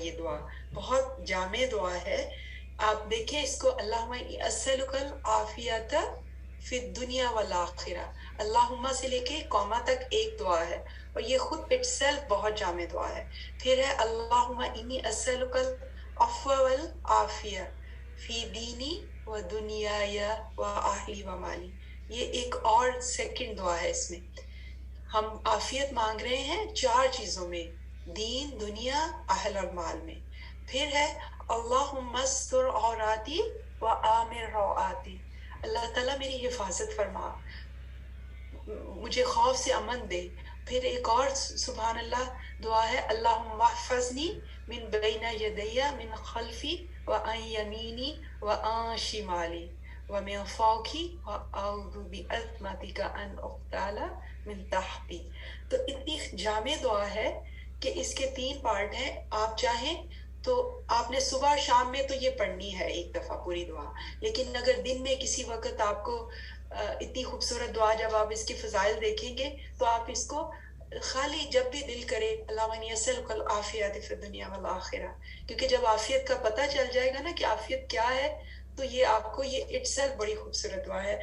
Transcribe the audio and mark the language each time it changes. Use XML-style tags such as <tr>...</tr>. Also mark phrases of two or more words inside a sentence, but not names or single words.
<ur>یہ دعا بہت جامع دعا ہے. آپ دیکھیں اس کو،</ur> <ar>اللہم انی اسألک العافیۃ فی الدنیا والآخرہ.</ar> <ur>اللہم سے لے کے قوما تک ایک دعا ہے اور یہ خود</ur> <en>it self</en> <ur>بہت جامع دعا ہے. پھر ہے</ur> <ar>اللہم انی اسألک العفو والعافیہ فی دینی و دنیای و اہلی و مالی.</ar> <ur>یہ ایک اور سیکنڈ دعا ہے. اس میں ہم عافیت مانگ رہے ہیں 4 چیزوں میں، دین، دنیا، اہل اور مال میں. پھر ہے</ur> <ar>اللہم استر عوراتی و آمن روآتی.</ar> <ur>اللہ تعالیٰ میری حفاظت فرما، مجھے خوف سے امن دے. پھر ایک اور سبحان اللہ دعا ہے،</ur> <ar>اللہم احفظنی من بین یدی من خلفی و عن یمینی و عن شمالی و من فوقی و اعوذ بعظمتک ان اغتال من تحتی.</ar> <ur>تو اتنی جامع دعا ہے کہ اس کے 3 پارٹ ہیں. آپ چاہیں تو آپ نے صبح شام میں تو یہ پڑھنی ہے ایک دفعہ پوری دعا، لیکن اگر دن میں کسی وقت آپ کو اتنی خوبصورت دعا، جب آپ اس کی فضائل دیکھیں گے تو آپ اس کو خالی جب بھی دل کرے</ur> <ar>اللہم انی اسألک العافیۃ فی الدنیا والآخرہ،</ar> <ur>کیونکہ جب عافیت کا پتہ چل جائے گا نا کہ عافیت کیا ہے تو یہ آپ کو، یہ</ur> <en>it self</en> <ur>بڑی خوبصورت دعا ہے.</ur>